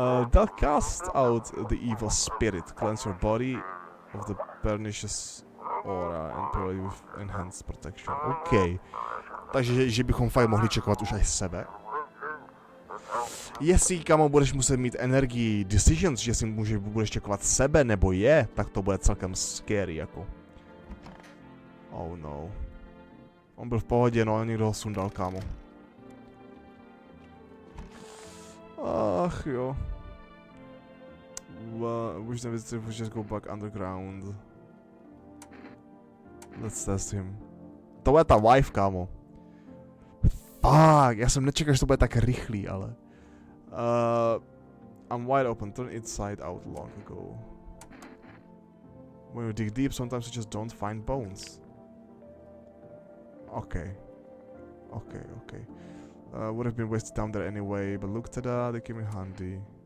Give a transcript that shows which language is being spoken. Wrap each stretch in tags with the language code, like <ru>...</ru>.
<en>They'll cast out the evil spirit, cleanse your body of the pernicious aura and provide you with enhanced protection. OK.</en> <cs>Takže že bychom fakt mohli čekovat už až sebe. Jestli, kamo, budeš muset mít energii decisions, že si budeš čekovat sebe nebo je, tak to bude celkem scary, jako. Oh no. On byl v pohodě, no, někdo ho sundal, kámo. Ach jo.</cs> <en>Wish the visitor would just go back underground. Let's test him.</en> <cs>To bude ta wife, kámo. Fuck, já jsem nečekal, že to bude tak rychlý, ale.</cs> <en>I'm wide open, turn inside out long ago. When you dig deep, sometimes you just don't find bones. Okay. Would have been wasted down there anyway, but look tada, they came in handy.</en>